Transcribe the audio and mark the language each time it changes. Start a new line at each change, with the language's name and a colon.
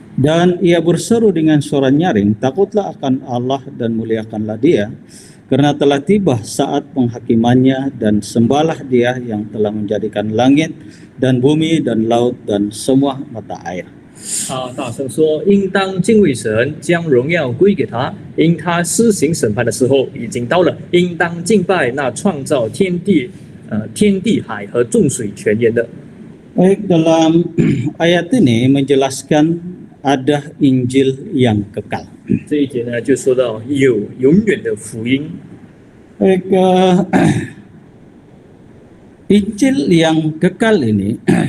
Malay: Dan ia berseru dengan suara nyaring, takutlah akan Allah dan muliakanlah dia, karena telah tiba saat penghakimannya, dan sembahlah dia yang telah menjadikan langit dan bumi dan laut dan semua mata air.
Chinese: 他大声说：“应当敬畏神，将荣耀归给他，因他施行审判的时候已经到了。应当敬拜那创造天地、海和众水泉源的。”
Malay: Baik, dalam ayat ini menjelaskan ada Injil yang kekal.
Chinese: 这一节呢，就说到有永远的福音。
Malay: Baik, Injil yang kekal ini